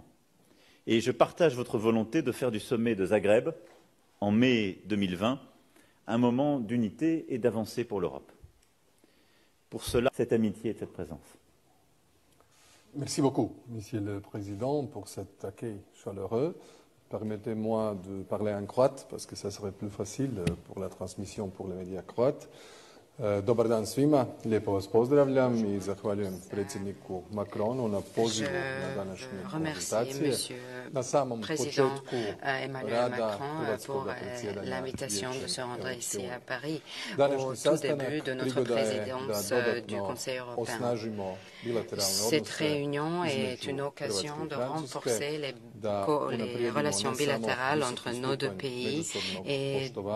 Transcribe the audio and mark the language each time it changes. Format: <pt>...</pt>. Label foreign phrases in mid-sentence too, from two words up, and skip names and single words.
<fr>Et je partage votre volonté de faire du sommet de Zagreb, en mai 2020, un moment d'unité et d'avancée pour l'Europe. Pour cela, cette amitié et cette présence. Merci beaucoup, Monsieur le Président, pour cet accueil chaleureux. Permettez-moi de parler en croate, parce que ça serait plus facile pour la transmission pour les médias croates.</fr> <hr>Dobar dan svima, lijepo vas pozdravljam I zahvaljujem predsjedniku Macronu na pozivu na današnje konzultacije. Na samom početku rada hrvatskog predsjedanja</hr> <fr>l'invitation de se rendre ici à Paris au tout début de notre présidence du Conseil européen. Cette réunion est une occasion de renforcer les relations bilatérales entre nos deux pays et</fr>